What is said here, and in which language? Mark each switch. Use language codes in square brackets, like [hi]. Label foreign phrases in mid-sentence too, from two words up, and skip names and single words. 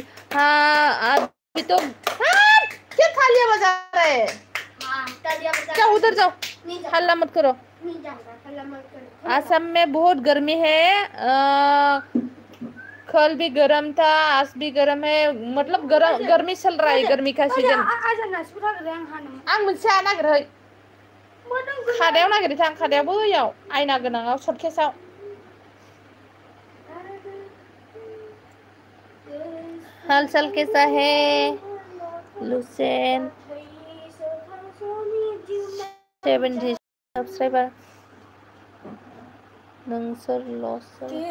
[hi] हाँ, अभी तो क्या थालियां बजा रहे हैं? जाओ उधर जाओ, हल्ला मत करो। असम में बहुत गर्मी है। कल भी गर्म था, आज भी गर्म है, मतलब गर्मी चल रहा है, गर्मी का सीजन। [brx] आं मोनसे नागिरहै, खादायाव नागिरहै थां, खादायावबो बैयाव आयना गोनाङाव सर्टकेसाव। [hi] हाल चाल कैसा है लुसेन? [brx] 70 सब्सक्राइबर नोंसोरल'सो।